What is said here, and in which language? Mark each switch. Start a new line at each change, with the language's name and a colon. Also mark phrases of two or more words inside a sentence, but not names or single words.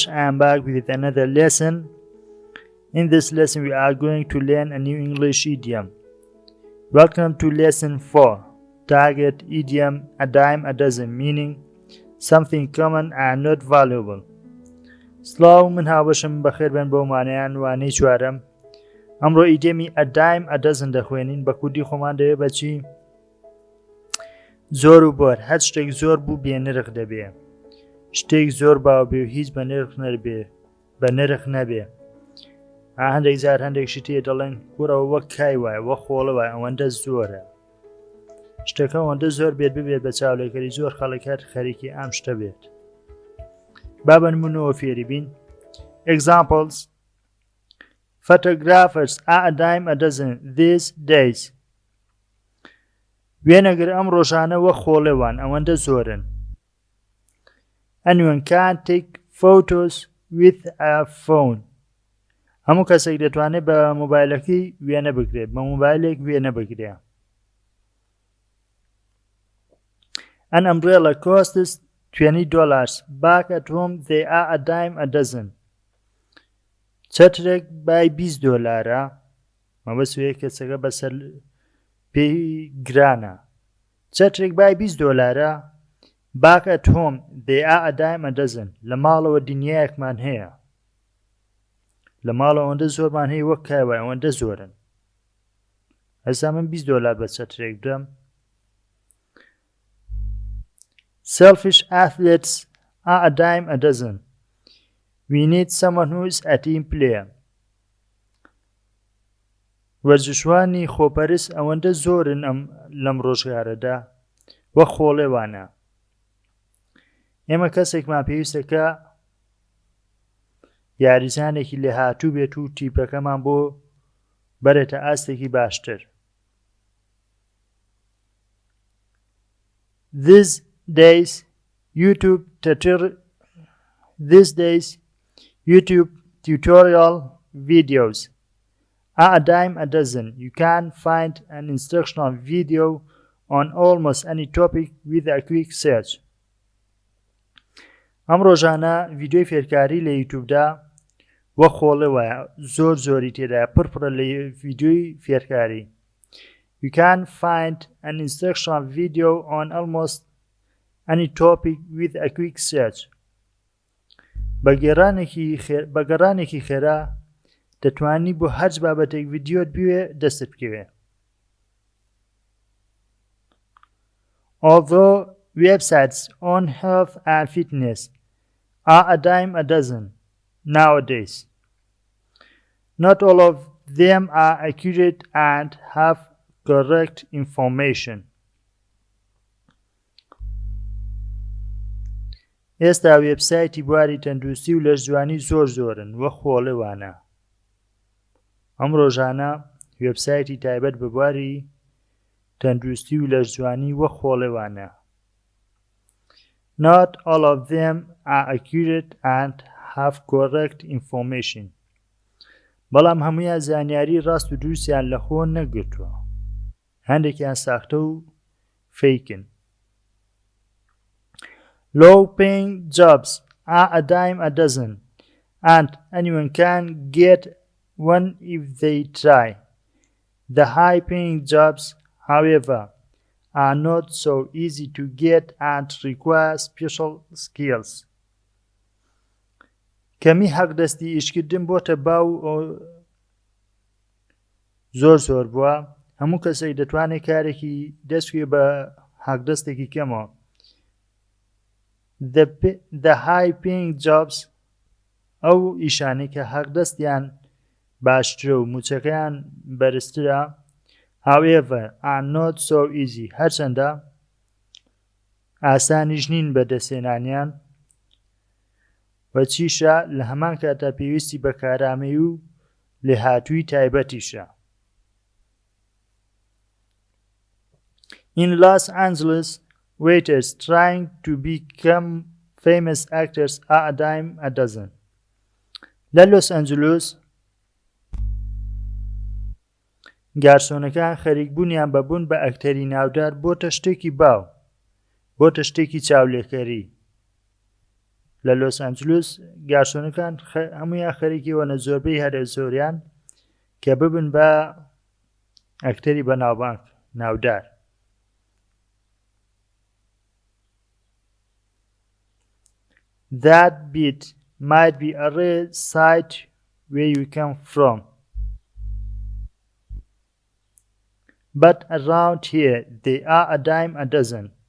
English: I am back with another lesson. In this lesson we are going to learn a new English idiom. Welcome to lesson 4. Target idiom a dime a dozen, meaning something common and not valuable.
Central Kurdish: سڵاو، من هاوبەشم، بەخێر بن بۆ مانەیان وانەی چوارەم. ئەمڕۆ ئیدیۆمی
English: a dime a dozen
Central Kurdish: دەخوێنین. بە کوردی خۆمان دەوێت بەچی؟ زۆر و بۆر، هەر شتێک زۆر بوو بێنرخ دەبێ، شتێک زۆر باو بێ و هیچ بە نرخ نەبێ. هەندێک جار هەندێکشی تێ دەڵێن کوڕەوە وەک کای وایە، وەک خۆڵە وایە، ئەوەندە زۆرە. شتەکە ئەوەندە زۆر بێت ببێت بە چاولێکەری زۆر خەڵک هەر خەریکی ئەم شتە بێت. با بە نمونەوە فێری بین.
English: Examples: Photographers are a dime a dozen these days.
Central Kurdish: وێنەگر ئەم ڕۆژانە وەک خۆڵێوان، ئەوەندە زۆرن.
English: Anyone can take photos with a phone.
Central Kurdish: هەموو کەسێک دەتوانێت بە مۆبایلەکەی وێنە بگرێت، بە مۆبایلێک وێنە بگرێ.
English: An umbrella costs $20. Back at home they are a dime a dozen.
Central Kurdish: چەترێک بای $20. مەبەست وەیە کەسەکە بەسەر پێی گرانە. چەترێک بای $20.
English: Back at home they are a dime a dozen.
Central Kurdish: لە ماڵەوە دنیایەکمان هەیە. لە ماڵەوە ئەوەندە زۆرمان هەیە وەک کایوای ئەوەندە زۆرن. ئەسا من $20 بە چەترێک بدەم.
English: Selfish athletes are a dime a dozen. We need someone who is a team player.
Central Kurdish: وەرزشوانی خۆپەرست ئەوەندە زۆرن لەم ڕۆژگارەدا وەک خۆڵێوانە. ئێمە کەسێکمان پێویستە کە یاریزانێکی لێهاتوو بێت و تیپەکەمان بۆ بەرێتە ئاستێکی باشتر.
English: These days YouTube tutorial videos are a dime a dozen. You can find an instructional video on almost any topic with a quick search.
Central Kurdish: ئەم ڕۆژانە ڤیدیۆی فێرکاری لە یوتیوبدا وەک خۆڵێوایە زۆری تێدایە پڕپڕە لە ڤیدیۆی فێرکاری.
English: You can find an instructional video on almost any topic with a quick search.
Central Kurdish: بە گەڕانێکی خێرا دەتوانی بۆ هەرچ بابەتێک ڤیدیۆت بوێ دەستت بکەوێ.
English: Although websites on health and fitness are a dime a dozen nowadays, not all of them are accurate and have correct information.
Central Kurdish: ئێستا وێبسایتی بواری تەندروستی و لەرزوانی زۆرن وەک خۆڵێوانە. ئەم ڕۆژانە وێبسایتی تایبەت بە بواری تەندروستی و لەرزوانی وەک خۆڵێوانە.
English: Not all of them are accurate and have correct information.
Central Kurdish: بەڵام هەمویان زانیاری ڕاست و دروستیان لە خۆ نەگرتووە. هەندێکیان ساختە و فەیکن.
English: Low-paying jobs are a dime a dozen, and anyone can get one if they try. The high-paying jobs, however, are not so easy to get and require special skills.
Central Kurdish: کەمی حەقدەستی ئیشکردن بۆتە باو زۆر بووە. هەموو کەسێک دەتوانێت کارێکی دەستوێ بە حەقدەستێکی کەمەوە.
English: The high-paying jobs
Central Kurdish: ئەو ئیشانەی کە حەقدەستیان باشترە و موچەکەیان بەرزترە
English: however are not so easy.
Central Kurdish: هەرچەندە ئاسانیش نین بەدەستهێنانیان و چیشە لە هەمان کاتا پێویستی بە کارامەی و لێهاتووی تایبەتیشە.
English: In Los Angeles, waiters trying to become famous actors are a dime a dozen.
Central Kurdish: لە لۆس ئەنجلوس گارسۆنەکان خەریکبوونیان بەبوون بە ئەکتەری ناودار بۆتە شتێکی باو، بۆتە شتێکی چاولێکەری. لە لۆس ئەنجلوس گارسۆنەکان هەمویان خەریکیوەنە زۆربەی هەرە زۆریان کە ببن بە ئەکتەری بەناوبانگ ناودار.
English: That bit might be a rare sight where you come from, but around here they are a dime a dozen.